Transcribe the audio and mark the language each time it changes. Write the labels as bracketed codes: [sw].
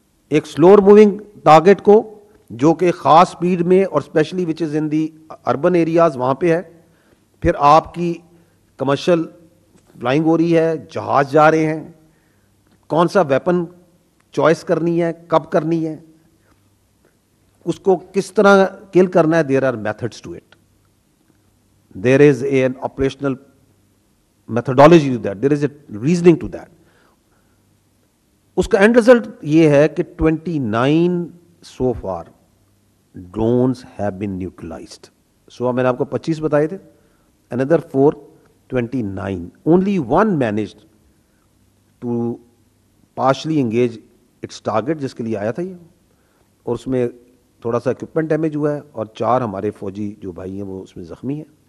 [ur] ایک silver moving target کو جو کہ خاص سپیڈ میں اور اسپیشلی [en] which is in the urban areas [ur] وہاں پہ ہے, پھر آپ کی کمرشل فلائنگ ہو رہی ہے, جہاز جا رہے ہیں, کون سا ویپن چوائس کرنی ہے, کب کرنی ہے, اس کو کس طرح کل کرنا ہے. [en] There are methods to it, there is a an operational methodology to that, there is a reasoning to that. [ur] اس کا اینڈ ریزلٹ یہ ہے کہ 29 [en] So far drones have been neutralised. [ur] سو میں نے آپ کو 25 بتائے تھے, اندر 4, 29. [en] only one managed to partially engage its target, [ur] جس کے لیے آیا تھا یہ, اور اس میں تھوڑا سا اکوپمنٹ ڈیمیج ہوا ہے, اور 4 ہمارے فوجی جو بھائی ہیں وہ اس میں زخمی ہیں.